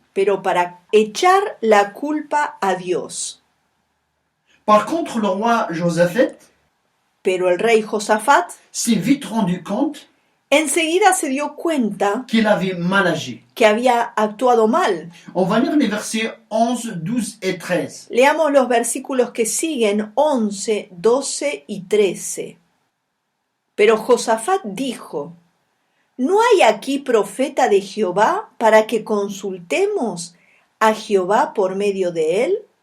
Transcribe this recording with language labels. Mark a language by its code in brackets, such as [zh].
[es] pero para echar la culpa a Dios. [fr] Par contre, le roi Josaphat [es] Pero el rey Josafat [fr] s'est vite rendu compte [es] enseguida se dio cuenta [fr] qu'il avait mal agi. [es] que había actuado mal. [fr] On va lire les versets 11, 12 et 13. [es] Leamos los versículos que siguen, 11, 12 y 13. Pero Josafat dijo: ¿No hay aquí profeta de Jehová para que consultemos a Jehová por medio de él?